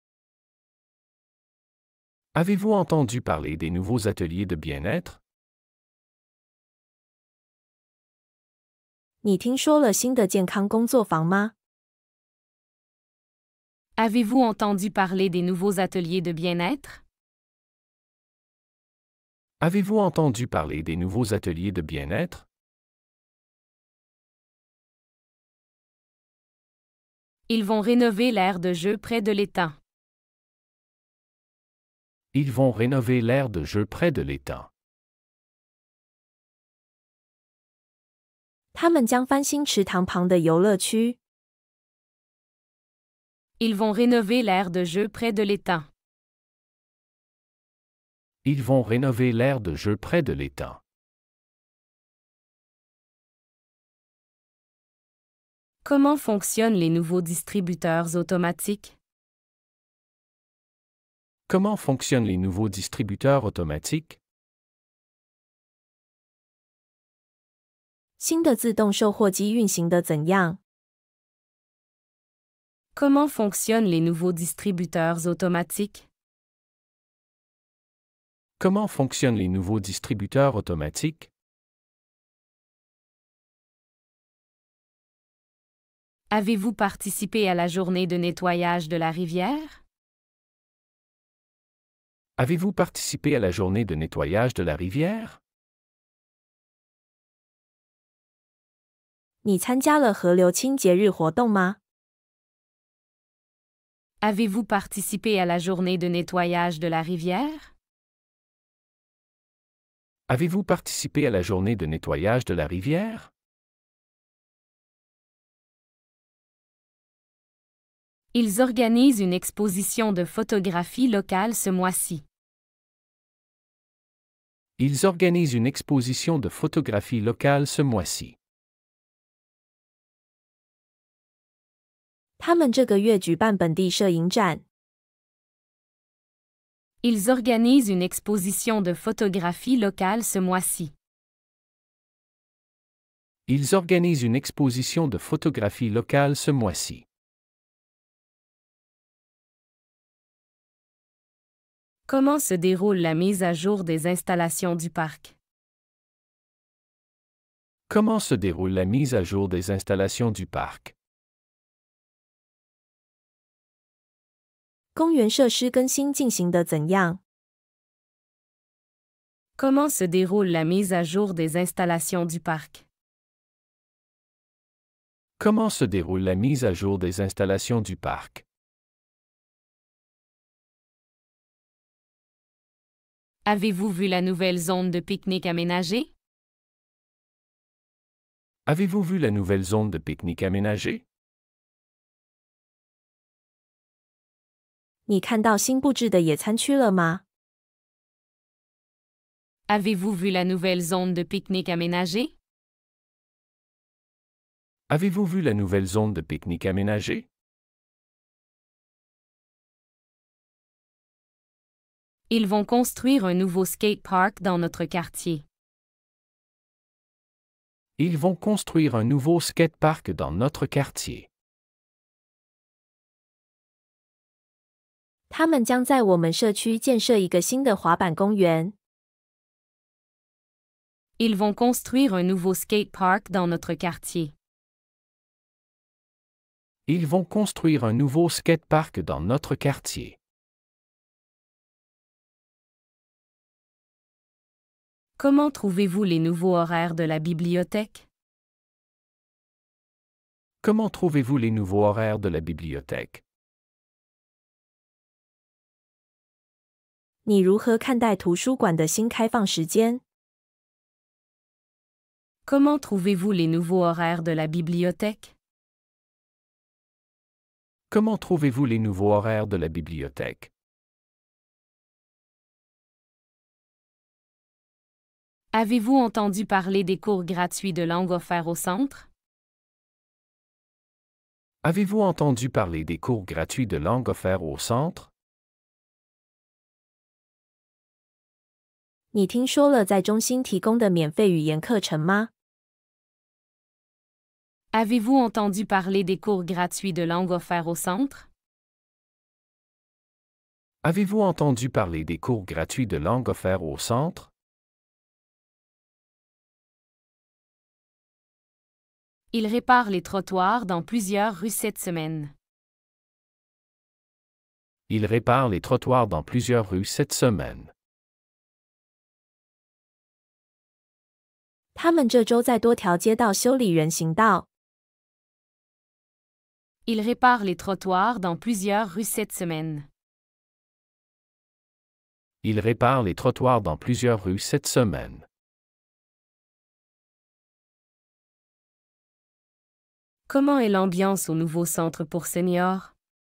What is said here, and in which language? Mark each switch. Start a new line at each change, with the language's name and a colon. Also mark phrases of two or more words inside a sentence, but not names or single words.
French: Avez-vous entendu parler des nouveaux ateliers de bien-être?
Chinese: 你听说了新的健康工作坊吗？
French: Avez-vous entendu parler des nouveaux ateliers de bien-être? Avez-vous entendu parler des nouveaux ateliers de bien-être? Ils vont rénover l'aire de jeu près de l'étang. Ils vont rénover l'aire de jeu près de l'étang.
Chinese: 他们将翻新池塘旁的游乐区。
French: Ils vont rénover l'aire de jeu près de l'étang. Ils vont rénover l'aire de jeu près de l'étang. Comment fonctionnent les nouveaux distributeurs automatiques? Comment fonctionnent les nouveaux distributeurs automatiques?
Chinese: 新的自动售货机运行得怎样？
French: Comment fonctionnent les nouveaux distributeurs automatiques? Comment fonctionnent les nouveaux distributeurs automatiques? Avez-vous participé à la journée de nettoyage de la rivière? Avez-vous participé à la journée de nettoyage de la rivière?
Chinese: 你参加了河流清洁日活动吗？
French: Avez-vous participé à la journée de nettoyage de la rivière? Avez-vous participé à la journée de nettoyage de la rivière? Ils organisent une exposition de photographie locale ce mois-ci. Ils organisent une exposition de photographie locale ce mois-ci.
Chinese: 他们这个月举办本地摄影展。
French: Ils organisent une exposition de photographie locale ce mois-ci. Ils organisent une exposition de photographie locale ce mois-ci. Comment se déroule la mise à jour des installations du parc? Comment se déroule la mise à jour des installations du parc?
Chinese: 公园设施更新进行得怎样？
French: Comment se déroule la mise à jour des installations du parc? Comment se déroule la mise à jour des installations du parc? Avez-vous vu la nouvelle zone de pique-nique aménagée? Avez-vous vu la nouvelle zone de pique-nique aménagée?
Chinese: 你看到新布置的野餐区了吗？
French: Avez-vous vu la nouvelle zone de pique-nique aménagée? Avez-vous vu la nouvelle zone de pique-nique aménagée? Ils vont construire un nouveau skate park dans notre quartier. Ils vont construire un nouveau skatepark dans notre quartier.
Chinese: 他们将在我们社区建设一个新的滑板公园。
French: Ils vont construire un nouveau skate park dans notre quartier. Ils vont construire un nouveau skatepark dans notre quartier. Comment trouvez-vous les nouveaux horaires de la bibliothèque? Comment trouvez-vous les nouveaux horaires de la bibliothèque?
Chinese: 你如何看待图书馆的新开放时间？
French: Comment trouvez-vous les nouveaux horaires de la bibliothèque? Comment trouvez-vous les nouveaux horaires de la bibliothèque? Avez-vous entendu parler des cours gratuits de langue offerts au centre? Avez-vous entendu parler des cours gratuits de langue offerts au centre?
Chinese: 你听说了在中心提供的免费语言课程吗？
French: Avez-vous entendu parler des cours gratuits de langue offerts au centre? Avez-vous entendu parler des cours gratuits de langue offerts au centre? Ils réparent les trottoirs dans plusieurs rues cette semaine. Ils réparent les trottoirs dans plusieurs rues cette semaine.
Chinese: 他们这周在多条街道修理人行道。
French: Ils réparent les trottoirs dans plusieurs rues cette semaine. Ils réparent les trottoirs dans plusieurs rues cette semaine. Comment est l'ambiance au nouveau centre pour seniors?